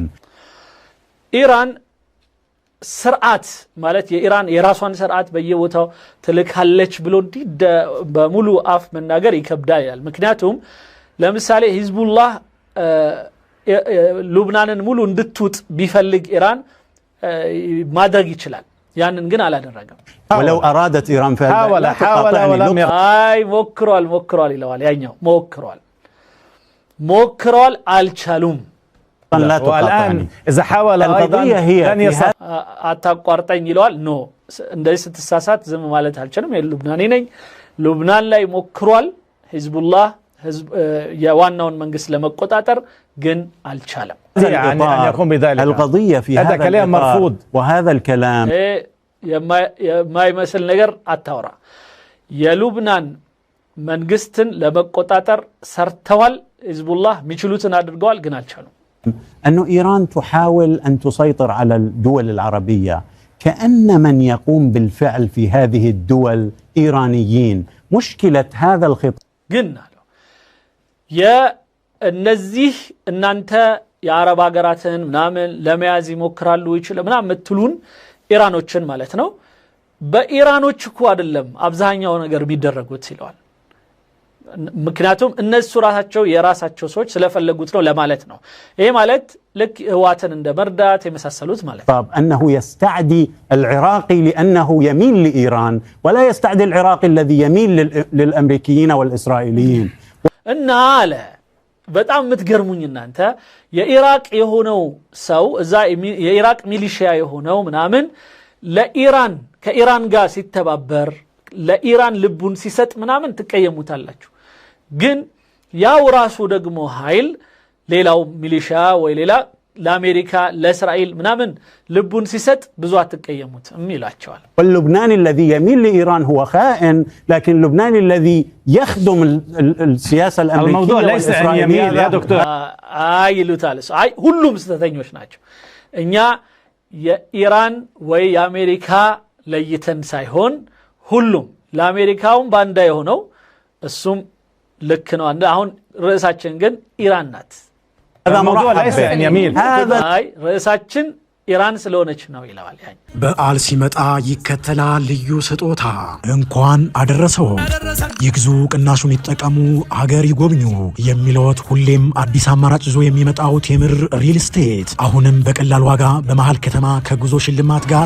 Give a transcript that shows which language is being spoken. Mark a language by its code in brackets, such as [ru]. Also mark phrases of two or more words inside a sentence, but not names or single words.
[am] ኢራን ስርዓት ማለት የኢራን የራሷን ስርዓት በየቦታው ትልካለች ብሎ እንዲህ በሙሉ አፍ መናገር ይከብዳል። ምክንያቱም ለምሳሌ ሂዝቡላህ ሉብናንን ሙሉ እንድትውጥ ቢፈልግ ኢራን ማድረግ ይችላል። ያንን ግን አላደረገም። [ar] ولو أرادت إيران حاول [am] አይ ሞክሯል ይለዋል። ያኛው ሞክሯል አልቻሉም። [ar] لا والآن إذا حاول القضية هي [am] አታቋርጠኝ ይለዋል። ኖ እንደዚህ ስትሳሳት ዝም ማለት አልችልም። ሉብናኒ ነኝ። ሉብናን ላይ ሞክሯል ሂዝቡላህ የዋናውን መንግስት ለመቆጣጠር ግን አልቻለም። [ar] يعني أن يقوم بذلك. القضية في هذا كلام مرفوض. وهذا الكلام [am] የማይመስል ነገር አታውራ። የሉብናን መንግስትን ለመቆጣጠር ሰርተዋል። ሂዝቡላህ የሚችሉትን አድርገዋል ግን አልቻሉም። [ar] أنه إيران تحاول أن تسيطر على الدول العربية كأن من يقوم بالفعل في هذه الدول إيرانيين. مشكلة هذا الخطاب [am] ግን አለው የእነዚህ እናንተ የአረብ ሀገራትን ምናምን ለመያዝ ይሞክራሉ ይችላል ምናምን የምትሉን ኢራኖችን ማለት ነው። በኢራኖች እኮ አይደለም አብዛኛው ነገር የሚደረጉት ይለዋል። ምክንያቱም እነሱ ራሳቸው የራሳቸው ሰዎች ስለፈለጉት ነው ለማለት ነው። ይሄ ማለት ልክ ህዋትን እንደ መርዳት የመሳሰሉት ማለት ነው። [ar] أنه يستعدي العراقي لأنه يميل لإيران ولا يستعدي العراقي الذي يميل للأمريكيين والإسرائيليين. [am] እና አለ በጣም የምትገርሙኝ እናንተ የኢራቅ የሆነው ሰው እዛ የኢራቅ ሚሊሺያ የሆነው ምናምን ለኢራን ከኢራን ጋር ሲተባበር ለኢራን ልቡን ሲሰጥ ምናምን ትቀየሙታላችሁ። ግን ያው ራሱ ደግሞ ኃይል ሌላው ሚሊሺያ ወይ ሌላ ለአሜሪካ ለእስራኤል ምናምን ልቡን ሲሰጥ ብዙ አትቀየሙት ይላቸዋል። [ar] واللبناني الذي يميل لإيران هو خائن، لكن اللبناني الذي يخدم السياسة الأمريكية الموضوع ليس عن يميل يا دكتور. [am] ይሉታል። አይ ሁሉም ስተተኞች ናቸው። እኛ የኢራን ወይ የአሜሪካ ለይተን ሳይሆን ሁሉም ለአሜሪካውም ባንዳ የሆነው እሱም ልክ ነው። አሁን ርዕሳችን ግን ኢራን ናት። [ar] هذا موضوع ليس عن يميل. [am] አይ ርዕሳችን ኢራን ስለሆነች ነው ይለዋል። ያኝ በዓል ሲመጣ ይከተላል ልዩ ስጦታ። እንኳን አደረሰው ይግዙ፣ ቅናሹን ይጠቀሙ፣ አገር ይጎብኙ የሚለዎት ሁሌም አዲስ አማራጭ ይዞ የሚመጣው ቴምር ሪል ስቴት አሁንም በቀላል ዋጋ በመሃል ከተማ ከጉዞ ሽልማት ጋር